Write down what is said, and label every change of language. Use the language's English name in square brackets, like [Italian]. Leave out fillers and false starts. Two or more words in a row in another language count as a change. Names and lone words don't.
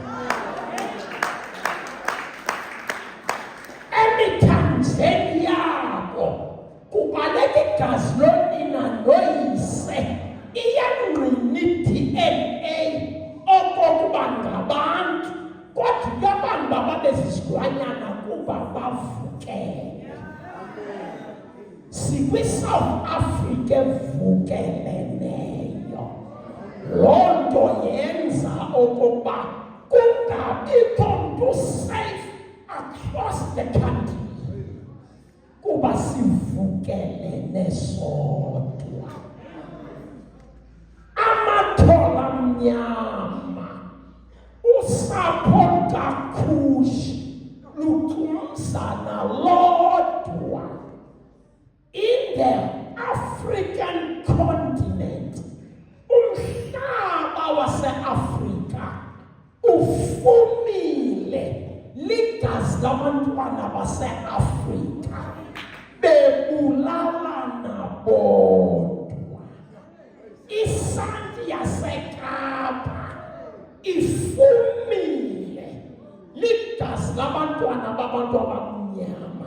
[Xhosa] Emithanjeni yabo kubaleka igazi lonina noyise, iyangqina i-DNA okokuba ngabantu, kodwa abantu babezizilwanyana kuba bavukele. Sikwi-South Africa evukeleneyo. Loo nto yenza okokuba kungabikho mntu [English] safe across the country, [Xhosa] kuba sivukelene sodwa. Amathola amnyama, usapho kaKhushi lucumzana lodwa. [English] In the African continent, [Xhosa] umhlaba wase-Afrika ufumile ligazi labantwana base-Afrika, bebulalana bodwa. Isanti yaseKapa ifumile ligazi labantwana babantu abamnyama.